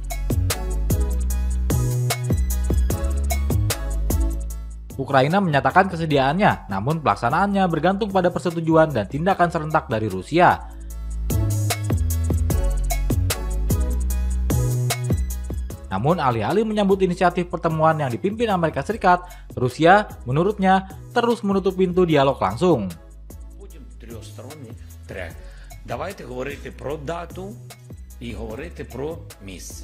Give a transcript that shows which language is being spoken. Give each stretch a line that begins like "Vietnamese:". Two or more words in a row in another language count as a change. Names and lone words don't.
Indonesian: Ukraina menyatakan kesediaannya, namun pelaksanaannya bergantung pada persetujuan dan tindakan serentak dari Rusia. Namun alih-alih menyambut inisiatif pertemuan yang dipimpin Amerika Serikat, Rusia menurutnya terus menutup pintu dialog langsung.
Ukrainian: Давайте говорити про дату і говорити про місце.